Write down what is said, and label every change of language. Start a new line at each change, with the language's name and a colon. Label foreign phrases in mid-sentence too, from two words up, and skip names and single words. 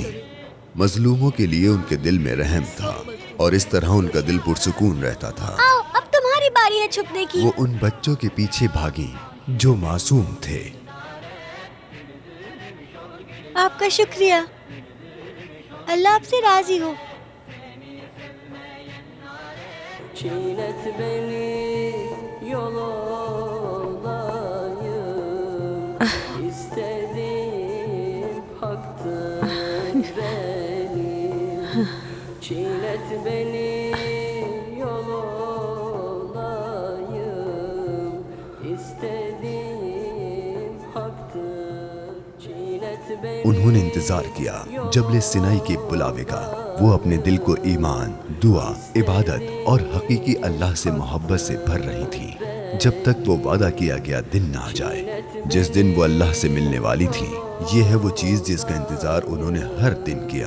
Urdu: مظلوموں کے لیے ان کے دل میں رحم تھا اور اس طرح ان کا دل پرسکون رہتا تھا. آؤ اب تمہاری باری ہے چھپنے کی. وہ ان بچوں کے پیچھے بھاگی جو معصوم تھے. آپ کا شکریہ، اللہ آپ سے راضی ہو.
Turkish: Çiğnet beni yol olayım, İstediğim haktır benim. Çiğnet beni yol olayım, İstediğim haktır. Çiğnet beni.
Urdu: انہوں نے انتظار کیا جبل سینائی کے بلاوے کا. وہ اپنے دل کو ایمان، دعا، عبادت اور حقیقی اللہ سے محبت سے بھر رہی تھی جب تک وہ وعدہ کیا گیا دن نہ آ جائے جس دن وہ اللہ سے ملنے والی تھی. یہ ہے وہ چیز جس کا انتظار انہوں نے ہر دن کیا.